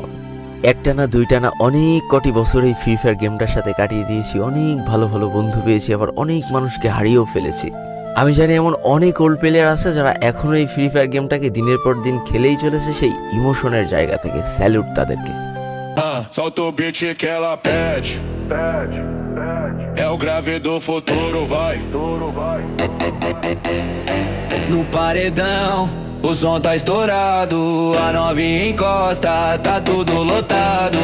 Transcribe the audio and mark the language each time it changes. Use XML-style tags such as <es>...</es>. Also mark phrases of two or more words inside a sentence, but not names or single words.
<bn>একটা না দুইটা না অনেক কটি বছর এই ফ্রি ফায়ার গেমটার সাথে কাটিয়ে দিয়েছি, অনেক ভালো ভালো বন্ধু পেয়েছি, আবার অনেক মানুষকে হারিয়েও ফেলেছি। আমি জানি এমন অনেক</bn> <en>old player</en> <bn>আছে যারা এখনো এই ফ্রি ফায়ার গেমটাকে দিনের পর দিন খেলেই চলেছে সেই ইমোশনের জায়গা থেকে। স্যালুট তাদেরকে।</bn> <pt>Solta o beat que ela pede. É o grave do futuro, vai. No paredão, o som tá estourado. A novinha encosta, tá tudo lotado.</pt>